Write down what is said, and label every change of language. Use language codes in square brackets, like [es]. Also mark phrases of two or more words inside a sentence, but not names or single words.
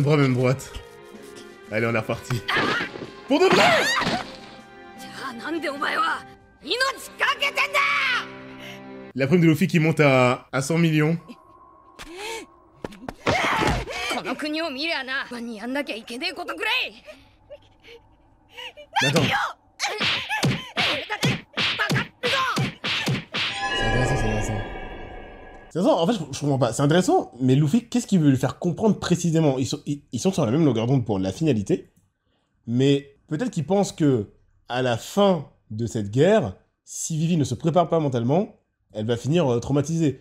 [fr] Même bras, même droite. Allez, on est reparti. Pour de vrai! [ja] じゃあなんでお前は命かけてんだ [fr] La prime de Luffy qui monte à 100 millions. [ja] この国を見りゃな他にやんなきゃいけねえことくらい [fr] Mais attends. C'est intéressant. En fait, je comprends pas. C'est intéressant, mais Luffy, qu'est-ce qu'il veut lui faire comprendre précisément? Ils sont sur la même longueur d'onde pour la finalité, mais peut-être qu'il pense que à la fin de cette guerre, si Vivi ne se prépare pas mentalement, elle va finir traumatisée.